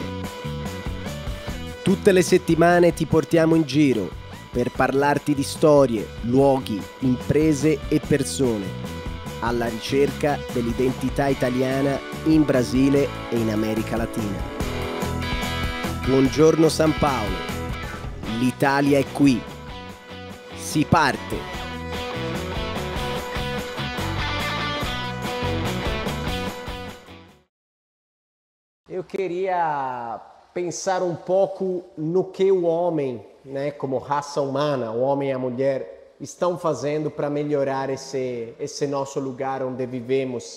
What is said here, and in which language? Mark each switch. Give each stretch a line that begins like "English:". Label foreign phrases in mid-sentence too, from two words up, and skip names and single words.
Italian: Tutte le settimane ti portiamo in giro per parlarti di storie, luoghi, imprese e persone, alla ricerca dell'identità italiana in Brasile e in America Latina. Buongiorno San Paolo. L'Italia è qui. Si parte!
Portuguese: Eu queria pensar um pouco no que o homem, né, como raça humana, o homem e a mulher, estão fazendo para melhorar esse nosso lugar onde vivemos.